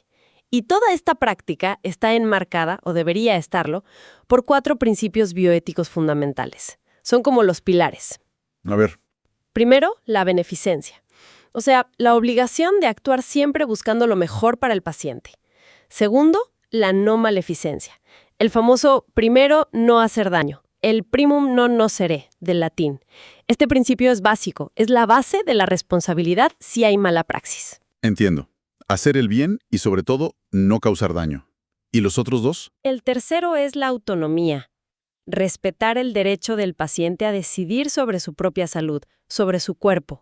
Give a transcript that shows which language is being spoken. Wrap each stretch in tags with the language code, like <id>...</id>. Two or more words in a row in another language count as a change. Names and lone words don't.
<es>Y toda esta práctica está enmarcada, o debería estarlo, por 4 principios bioéticos fundamentales. Son como los pilares. A ver. Primero, la beneficencia. O sea, la obligación de actuar siempre buscando lo mejor para el paciente. Segundo, la no maleficencia. El famoso primero, no hacer daño.</es> <la>El primum non nocere,</la> <es>del latín. Este principio es básico, es la base de la responsabilidad si hay mala praxis. Entiendo. Hacer el bien y, sobre todo, no causar daño. ¿Y los otros dos? El tercero es la autonomía. Respetar el derecho del paciente a decidir sobre su propia salud, sobre su cuerpo.</es>